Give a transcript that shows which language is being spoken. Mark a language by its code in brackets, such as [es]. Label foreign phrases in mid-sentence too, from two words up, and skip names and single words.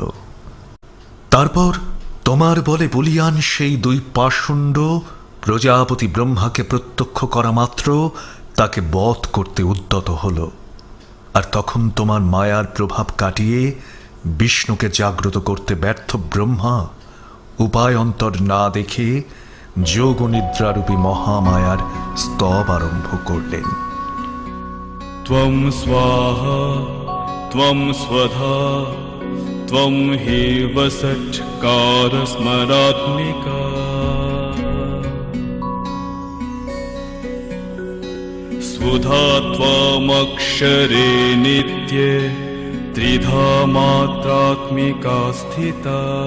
[bn] তারপর তোমার বলে বলিয়ান সেই দুই পাষণ্ড প্রজাপতি ব্রহ্মাকে প্রত্যক্ষ করা মাত্র তাকে বধ করতে উদ্যত হল। আর তখন তোমার মায়ার প্রভাব কাটিয়ে বিষ্ণুকে জাগ্রত করতে ব্যর্থ ব্রহ্মা উপায়ন্তর না দেখে যোগনিদ্রারূপী মহামায়ার স্তব আরম্ভ করলেন। [sa] त्वं स्वाहा त्वं स्वधा त्वं हि वसट्कारस्मरात्मिका स्वधा त्वमक्षरे नित्ये त्रिधा मात्रात्मिका स्थिता